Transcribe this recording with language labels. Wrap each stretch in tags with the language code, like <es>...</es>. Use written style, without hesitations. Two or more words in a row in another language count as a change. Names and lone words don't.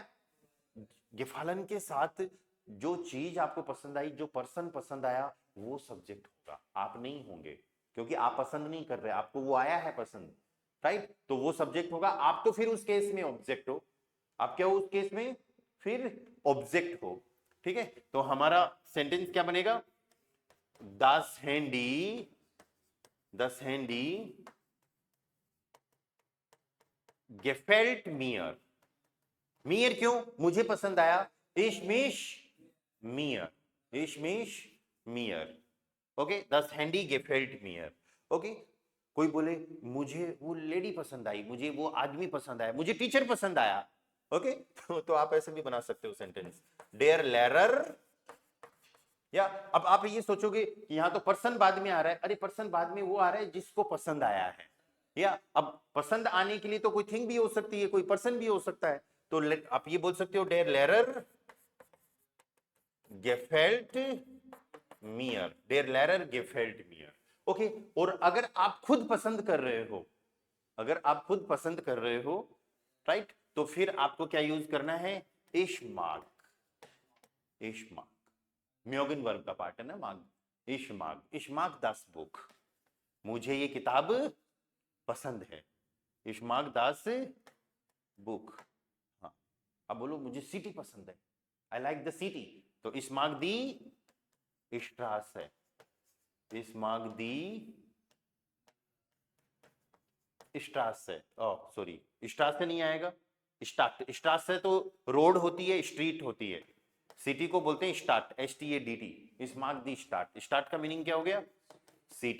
<hi>गेफालन के साथ जो चीज आपको पसंद आई, जो पर्सन पसंद आया, वो सब्जेक्ट होगा, आप नहीं होंगे, क्योंकि आप पसंद नहीं कर रहे, आपको वो आया है पसंद, राइट, तो वो सब्जेक्ट होगा, आप तो फिर उस केस में ऑब्जेक्ट हो। आप क्या हो उस केस में? फिर ऑब्जेक्ट हो। ठीक है, तो हमारा सेंटेंस क्या बनेगा?</hi> <de>Das Handy gefällt mir।</de> <hi>मियर क्यों? मुझे पसंद आया।</hi> <de>Ich mich mir। ओके, das Handy gefällt mir।</de> <hi>ओके, कोई बोले मुझे वो लेडी पसंद आई, मुझे वो आदमी पसंद आया, मुझे टीचर पसंद आया। ओके, तो आप ऐसे भी बना सकते हो सेंटेंस,</hi> <de>der Lehrer.</de> <hi>या अब आप ये सोचोगे कि यहां तो पर्सन बाद में आ रहा है, अरे पर्सन बाद में वो आ रहा है जिसको पसंद आया है, या अब पसंद आने के लिए तो कोई थिंग भी हो सकती है, कोई पर्सन भी हो सकता है, तो आप ये बोल सकते हो</hi> <de>der Lehrer gefällt mir, der Lehrer gefällt mir।</de> <hi>ओके, और अगर आप खुद पसंद कर रहे हो, अगर आप खुद पसंद कर रहे हो, राइट, तो फिर आपको क्या यूज करना है?</hi> <de>ich mag।</de> <hi>म्योगन वर्ब का पार्ट है ना माग,</hi> <de>ich mag, ich mag das Buch,</de> <hi>मुझे ये किताब पसंद है,</hi> <de>ich mag das Buch.</de> <hi>हाँ, अब बोलो मुझे सिटी पसंद है,</hi> <en>I like the city,</en> <hi>तो</hi> <de>ich mag die Straße, ich mag die Straße,</de> <en>oh sorry</en> <hi>इश्ट्रास से नहीं आएगा, स्टार्ट, स्टार्ट से तो रोड होती है, स्ट्रीट होती है, सिटी को बोलते हैं स्टार्ट, START,</hi> <de>ich mag die Stadt,</de> <hi>स्टार्ट का मीनिंग क्या हो गया, सिटी।</hi>